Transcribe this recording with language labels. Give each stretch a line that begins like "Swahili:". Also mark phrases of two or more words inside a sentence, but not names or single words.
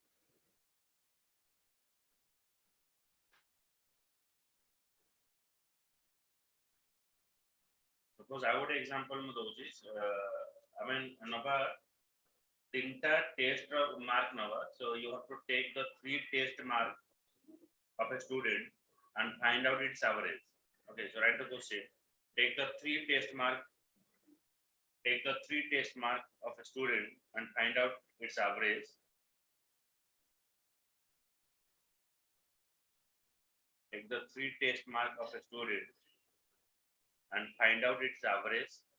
Odia: ସପୋଜ ଆଉ ଗୋଟେ ଏଗଜାମ୍ପଲ ମୁଁ ଦଉଛି ଆମେ ନବା ତିନଟା ଟେଷ୍ଟ ର ମାର୍କ ନବା
English: so you have to take the three test mark of a student and find out its average okay so write the question take the three test mark of a student and find out its average take the three test mark of a student and find out its average